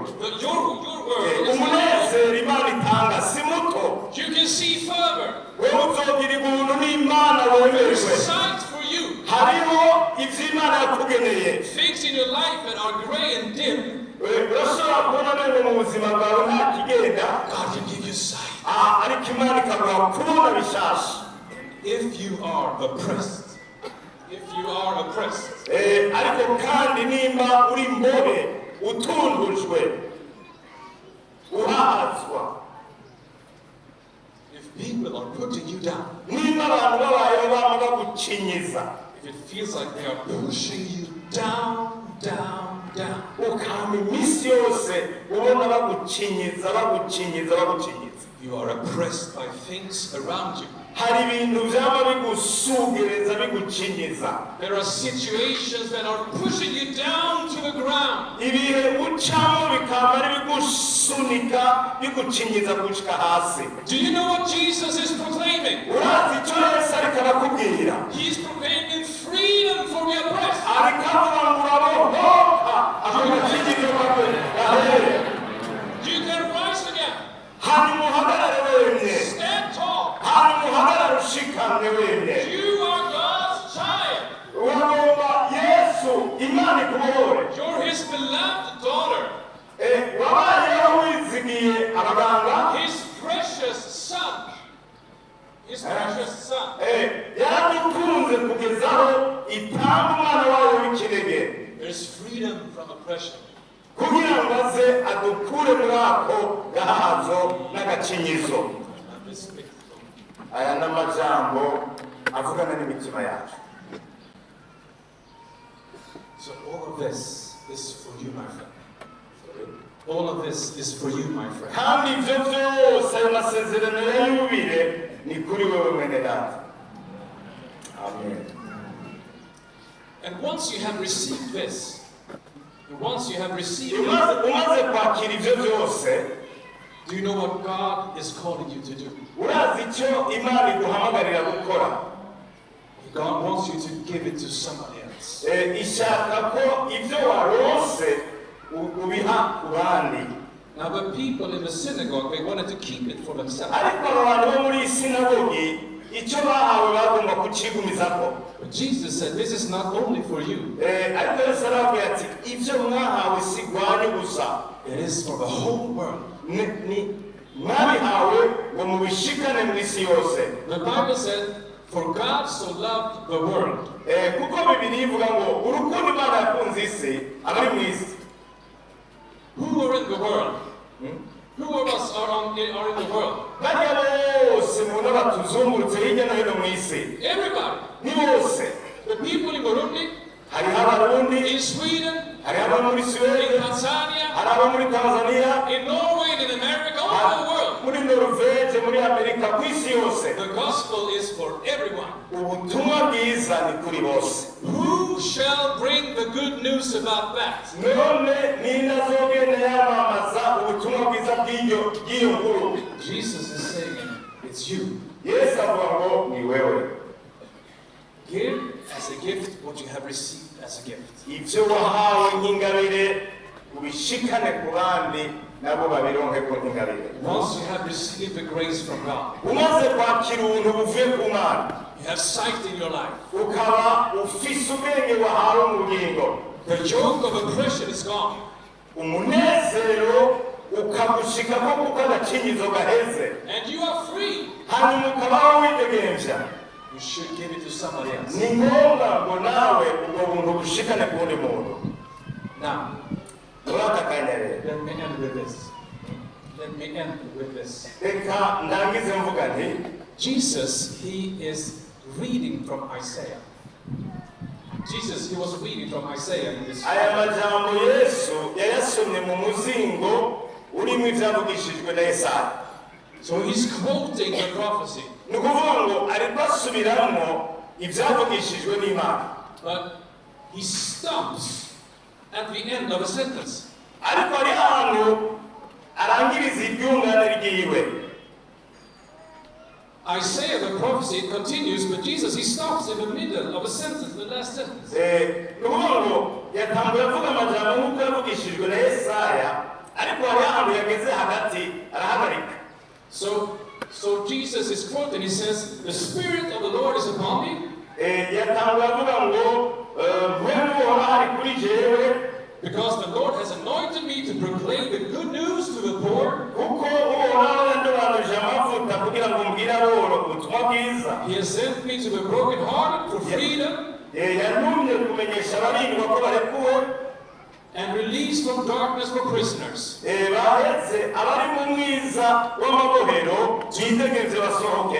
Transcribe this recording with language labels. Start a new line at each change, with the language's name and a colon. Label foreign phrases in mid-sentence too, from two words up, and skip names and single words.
English: But your world is not small.
Rundi: Umunezero Imana itanga si muto.
English: You can see further.
Rundi: Wewe uzogira ubuntu n'Imana
English: There's
Rundi: wemerewe.
English: sight for you.
Rundi: Hariho ibyo Imana yakugeneye.
English: Things in your life that are gray and dim,
Rundi: Urashobora kubona neza mu buzima bwawe nta kigenda,
English: God can give you sight.
Rundi: ariko Imana ikaguha kubona bishasha.
English: If you are oppressed. If you are oppressed.
Rundi: Ariko kandi nimba uri imbohe utundujwe uhahazwa,
English: If people are putting you down.
Rundi: nimba abantu babayeho bama bagucinyiza,
English: If it feels like they are pushing you down, down, down.
Rundi: ukama iminsi yose ubona bagucinyiza bagucinyiza bagucinyiza,
English: You are oppressed by things around you.
Rundi: hari ibintu byaba bigusugereza bigucinyiza,
English: There are situations that are pushing you down to the ground.
Rundi: ibihe ucamo bikaba ari bigusunika bigucinyiza gushika hasi.
English: Do you know what Jesus is proclaiming?
Rundi: Urazi icyo Yesu ariko arakubwira?
English: He's proclaiming freedom for the oppressed.
Rundi: Ariko avuga ngo urabohoka, agacinyizo kawe gahere.
English: You can rise again.
Rundi: Hanyuma uhagarare wemye,
English: Stand tall.
Rundi: hanyuma uhagarare ushikamye wemye.
English: You are God's child.
Rundi: Uragomba Yesu Imana ikubohore.
English: You're His beloved daughter.
Rundi: Wabayeho wizigiye abaganga,
English: His precious son. His precious son.
Rundi: yaradukunze kugezaho itanga umwana wawe w'ikinege,
English: There's freedom from oppression.
Rundi: kugira ngo aze adukure muri ako gahazo n'agacinyizo. Aya n'amajambo avugana n'imitima yacu.
English: So all of this is for you, my friend. All of this is for you, my friend.
Rundi: Kandi ivyo vyose ayo masezerano ya Yubile ni kuri wewe mwene data. Amen.
English: And once you have received this, once you have received it,
Rundi: Umaze kwakira ivyo vyose,
English: do you know what God is calling you to do?
Rundi: urazi icyo Imana iguhamagarira gukora.
English: God wants you to give it to somebody else.
Rundi: Ishaka ko ivyo warose ubiha ku bandi.
English: Now the people in the synagogue, they wanted to keep it for themselves.
Rundi: Ariko abantu bo muri sinagogi icyo bahawe bagomba kukigumizako.
English: But Jesus said, this is not only for you.
Rundi: Ariko Yesu aravuga ati ivyo mwahawe si gwanyu gusa.
English: It is for the whole world.
Rundi: Mwabihawe ngo mubishikane mu isi yose.
English: The Bible said, for God so loved the world.
Rundi: Kuko Bibiliya ivuga ngo urukundo Imana yakunze isi abari mu isi.
English: Who are in the world? Who of us are in the world?
Rundi: Bariya bose mubona batuzungurutse hirya no hino mu isi.
English: Everybody.
Rundi: Ni bose.
English: The people in Burundi,
Rundi: Hariho Abarundi,
English: in Sweden,
Rundi: hariho abo muri
English: in Sweden, Tanzania,
Rundi: hari abo muri Tanzania,
English: in Norway, and in America, all over the world.
Rundi: muri Norvege, muri Amerika, ku isi yose.
English: The gospel is for everyone.
Rundi: Ubutumwa bwiza ni kuri bose.
English: Who shall bring the good news about that?
Rundi: None ninde azogenda yamamaza ubutumwa bwiza bw'iyo nkuru?
English: Jesus is saying, it's you.
Rundi: Yesu avuga ngo ni wewe.
English: Give as a gift what you have received as a gift.
Rundi: Ivyo wahawe nk'ingabire ubishikane ku bandi nabo babironke ko nk'ingabire.
English: Once you have received the grace from God,
Rundi: Umaze kwakira ubuntu buvuye ku Mana,
English: you have sight in your life.
Rundi: ukaba ufise ubwenge wahawe mu bugingo,
English: The yoke of oppression is gone.
Rundi: umunezero ukagushikako kuko agacinyizo gaheze,
English: And you are free.
Rundi: hanyuma ukabaho widegemvya.
English: You should give it to somebody else.
Rundi: Ni ngombwa ngo nawe ubwo buntu bushikane ku wundi muntu.
English: Now,
Rundi: Muri aka kanya rero,
English: let me end with this. Let me end with this.
Rundi: reka ndangize mvuga nti
English: Jesus, he is reading from Isaiah. Jesus, he was reading from Isaiah in this.
Rundi: aya majambo Yesu yayasomye mu muzingo urimo ivyavugishijwe na Yesaya.
English: So he's quoting the prophecy.
Rundi: Ni ukuvuga ngo ariko asubiramwo ivyavugishijwe n'Imana.
English: But he stops at the end of a sentence.
Rundi: Ariko ari ahantu arangiriza iryungane ryiwe.
English: Isaiah, the prophecy, continues, but Jesus, he stops in the middle of a sentence, the last sentence.
Rundi: Ni ukuvuga ngo yatanguye avuga amajambo nk'uko yavugishijwe na Yesaya, ariko hari ahantu yageze hagati arahagarika.
English: So Jesus is quoting, he says, the Spirit of the Lord is upon me.
Rundi: Yatanguye avuga ngo mpwemu uhoraho ari kuri jewe,
English: Because the Lord has anointed me to proclaim the good news to the poor.
Rundi: kuko uhoraho yandobanuje amavuta kugira ngo mbwire aboro ubutumwa bwiza.
English: He has sent me to the brokenhearted for freedom
Rundi: Yantumye kumenyesha abarindwa ko barekuwe,
English: and release from darkness for prisoners.
Rundi: bahetse abari mu mwiza w'amabohero bidegemvye basohoke,